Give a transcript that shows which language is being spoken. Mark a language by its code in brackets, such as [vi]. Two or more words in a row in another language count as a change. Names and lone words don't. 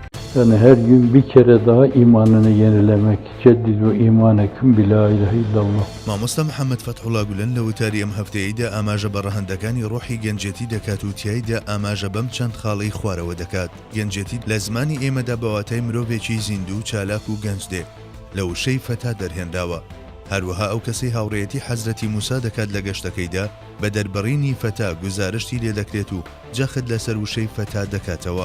[tr] Yani her gün bir kere daha imanını yenilemek. [ar] جددوا إيمانكم بلا إله إلا الله. [ckb] مامۆستا محەممەد فەتحوڵا گولەن لە وتاری ئەم هەفتەیەیدا ئاماژە بە ڕەهەندەکانی ڕۆحی گەنجێتی دەکات و تیایدا ئاماژە بەم چەند خاڵەی خوارەوە دەکات. گەنجێتی لە زمانی ئێمەدا بەواتای مرۆڤێکی زیندوو چالاک و گەنج دێ لە وشەی فەتا دەرهێنراوە. هەروەها ئەو کەسەی هاوڕێیەتی حەزرەتی موسا دەکات لە گەشتەکەیدا بە دەربڕینی فەتا گوزارشتی لێ دەکرێت و جەخت لەسەر وشەی فەتا دەکاتەوە.